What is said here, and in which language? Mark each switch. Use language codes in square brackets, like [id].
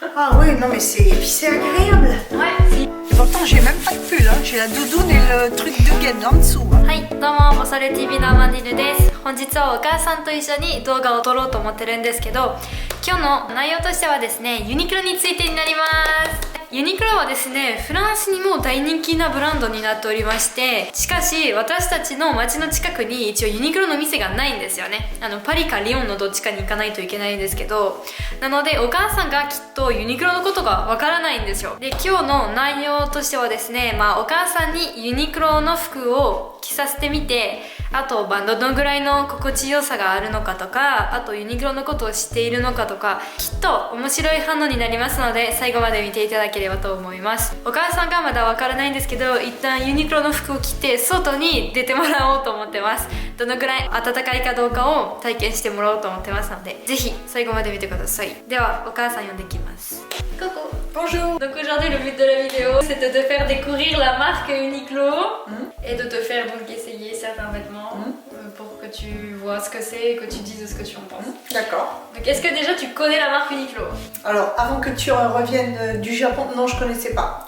[fr] Ah oui, non mais c'est agréable. Ouais. Et pourtant j'ai même pas de pull, hein. J'ai la doudoune et le truc de gaine en dessous. Hein. [ja] はい、どうも、マサレ TV のアマンディヌです。本日はお母さんと一緒に動画を撮ろうと思ってるんですけど、今日の内容としてはですね、ユニクロについてになります。ユニクロはですね、フランスにも大人気なブランドになっておりまして、しかし私たちの街の近くに一応ユニクロの店がないんですよね。パリかリヨンのどっちかに行かないといけないんですけど、なのでお母さんがきっとユニクロのことがわからないんですよ。で、今日の内容としてはですね、お母さんにユニクロの服を着させてみて、あとどのぐらいの心地よさがあるのかとか、あとユニクロのことを知っているのかとか、きっと面白い反応になりますので、最後まで見ていただければと思います。お母さんがまだわからないんですけど、一旦ユニクロの服を着て外に出てもらおうと思ってます。どのぐらい暖かいかどうかを体験してもらおうと思ってますので、ぜひ最後まで見てください。ではお母さん呼んできます。 [fr] Coucou. Bonjour. Donc aujourd'hui le but de la vidéo c'est de te faire découvrir la marque Uniqlo et de te faire donc essayer certains vêtements pour que tu vois ce que c'est et que tu dises ce que tu en penses. D'accord. Donc est-ce que déjà tu connais la marque Uniqlo? Alors avant que tu reviennes du Japon, non je connaissais pas.